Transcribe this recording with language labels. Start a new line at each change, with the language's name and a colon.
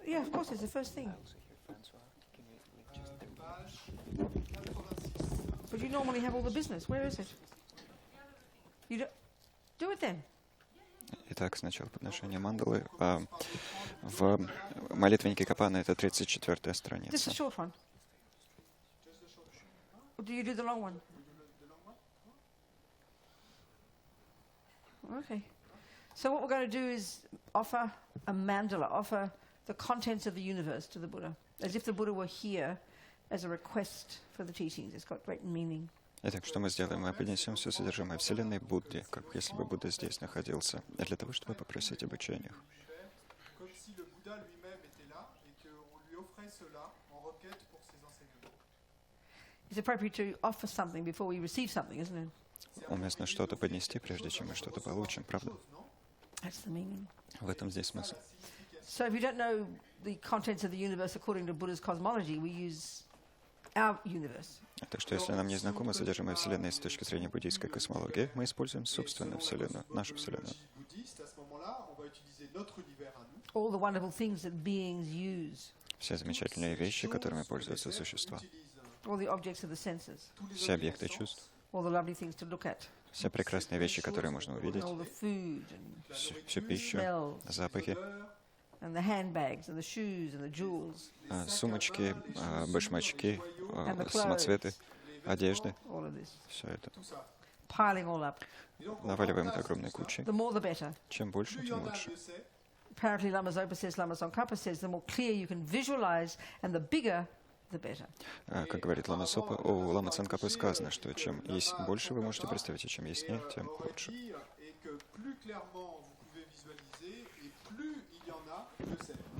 English: Yeah, of course, it's the first thing. But you normally have all the business. Where is it? You do it then.
Russian: Итак, сначала подношение мандалы. В молитвеннике Капана это 34-я
English: Just the
Russian: страница.
English: short one. Or do you do the long one? Okay. So what we're going to do is offer a mandala, offer the contents of the universe to the Buddha, as if the Buddha were here as a request for the teachings. It's got great meaning.
Russian: Итак, что мы сделаем? Мы поднесем все содержимое Вселенной Будде, как если бы Будда здесь находился, для того, чтобы попросить об учениях.
French: Comme si le Bouddha lui-même était là et qu'on lui offrait cela en requête pour ses enseignements.
English: It's appropriate to offer something before we receive something, isn't it?
Russian: Уместно что-то поднести, прежде чем мы что-то получим, правда?
English: That's the meaning.
Russian: В этом здесь смысл.
English: So if you don't know the contents of the universe according to Buddha's cosmology, we use our universe.
Russian: Так что, если нам не знакомо содержимое Вселенной с точки зрения буддийской космологии, мы используем собственную Вселенную, нашу Вселенную.
French: Bouddhiste, à ce moment-là, on va utiliser notre univers à nous.
English: All the wonderful things that beings use,
Russian: Все замечательные вещи, которыми пользуются существа.
English: all the objects of the senses,
Russian: Все объекты чувств.
English: all the lovely things to look at,
Russian: Все прекрасные вещи, которые можно увидеть.
English: all the food and
Russian: Всю пищу,
English: smells,
Russian: запахи,
English: and the handbags and the shoes and the jewels,
Russian: сумочки, башмачки,
English: and the
Russian: самоцветы, одежды.
English: all of this,
Russian: Все это.
English: piling all up.
Russian: Наваливаем это огромной кучей.
English: The more the better.
Russian: Чем больше, тем лучше.
English: Apparently Lama Zopa says, Lama Tsongkhapa says, the more clear you can visualize and the bigger, the better.
Russian: Как говорит Лама Сопа, у Лама Цанкапы сказано, что чем есть больше вы можете представить, и чем яснее, тем лучше.
French: Et que plus clairement vous pouvez visualiser, et plus il y en a, mieux c'est.